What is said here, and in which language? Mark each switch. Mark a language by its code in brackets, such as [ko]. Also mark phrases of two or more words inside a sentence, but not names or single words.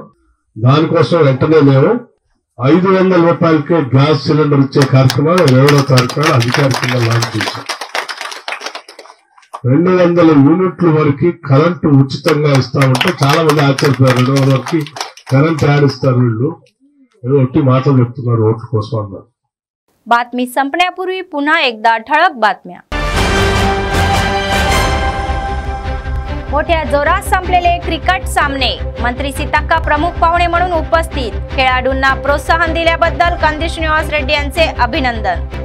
[te] దానికోసం వెంటనే మేము 500 రూపాయలకే గ్యాస్ సిలిండర్ ఇచ్చే కార్యక్రమాలు 2వ తారీఖున అధికారికంగా లాంచ్ చేశాం। 200 యూనిట్ల వరకు కరెంటు ఉచితంగా ఇస్తామంటే చాలా మంది ఆశ్చర్యపోయారు। 200 వరకు కరెంట్ ఆడిస్తారు వీళ్ళు, ఏదో ఒట్టి మాటలు చెప్తున్నారు ఓట్ల కోసం అన్నారు। [mr] बातमी संपण्यापूर्वी पुन्हा एकदा ठळक बातम्या। मोठ्या जोरात संपलेले क्रिकेट सामने, मंत्री सीतक्का प्रमुख पाहुणे म्हणून उपस्थित, खेळाडूंना प्रोत्साहन दिल्याबद्दल कंदी श्रीनिवास रेड्डी यांचे अभिनंदन।